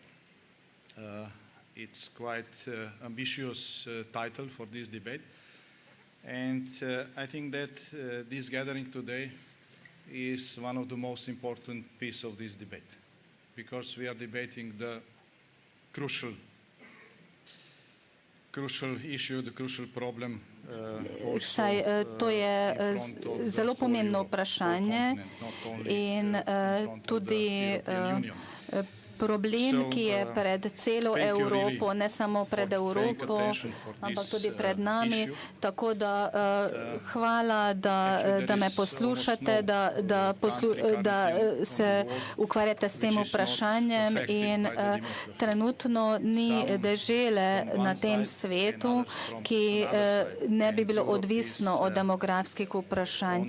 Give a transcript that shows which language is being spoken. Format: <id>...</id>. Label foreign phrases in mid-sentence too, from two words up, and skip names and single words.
<en>It's quite ambitious title for this debate, and I think that this gathering today is one of the most important pieces of this debate, because we are debating the crucial issue, the crucial problem.</en> <sl>Saj to je zelo pomembno vprašanje in tudi problem, ki je pred celo Evropo, ne samo pred Evropo, ampak tudi pred nami. Tako da hvala, da me poslušate, da se ukvarjate s tem vprašanjem in trenutno ni dežele na tem svetu, ki ne bi bilo odvisno od demografskih vprašanj.</sl>